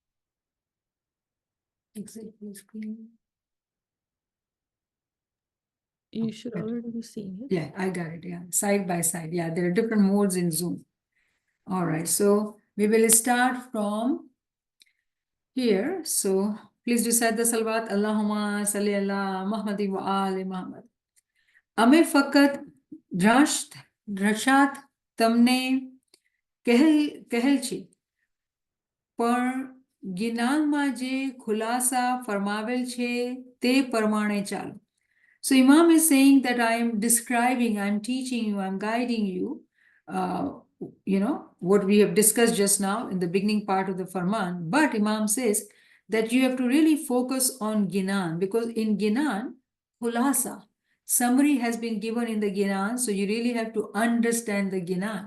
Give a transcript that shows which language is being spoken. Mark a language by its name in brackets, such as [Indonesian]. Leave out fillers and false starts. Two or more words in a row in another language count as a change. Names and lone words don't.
[English] Exit the screen. You should already be seeing it. Yeah, I got it. Yeah, side by side. Yeah, there are different modes in Zoom. All right, so we will start from here. So Please recite the salawat. [Arabic] اللهم صل على محمد و آل محمد. [Gujarati] અમે ફક્ત દ્રષ્ટાત તમને કહેલ છે, પણ જ્ઞાનમાં જે ખુલાસા ફરમાવેલ છે તે પ્રમાણે ચાલો. [English] So Imam is saying that I am describing, I am teaching you, I am guiding you, what we have discussed just now in the beginning part of the Farman. But Imam says that you have to really focus on Ginan, because in Ginan, khulasa, summary has been given in the Ginan, so you really have to understand the Ginan.